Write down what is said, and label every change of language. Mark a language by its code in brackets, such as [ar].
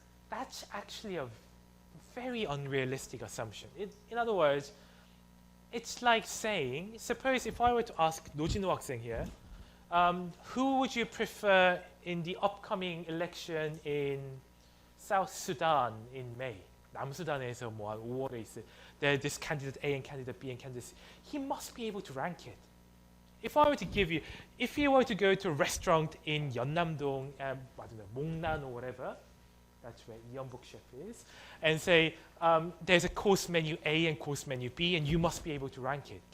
[en] That's actually a very unrealistic assumption. In other words, it's like saying, suppose if I were to ask 노진호 학생 here, who would you prefer in the upcoming election in South Sudan in May? [ko] 남수단에서 뭐 5월에 있어. [en] There's this candidate A and candidate B and candidate C. He must be able to rank it. If I were to give you, if you were to go to a restaurant in Yeonnam-dong, I don't know, Mongnan or whatever, that's where Yeonbuk chef is, and say there's a course menu A and course menu B, and you must be able to rank it.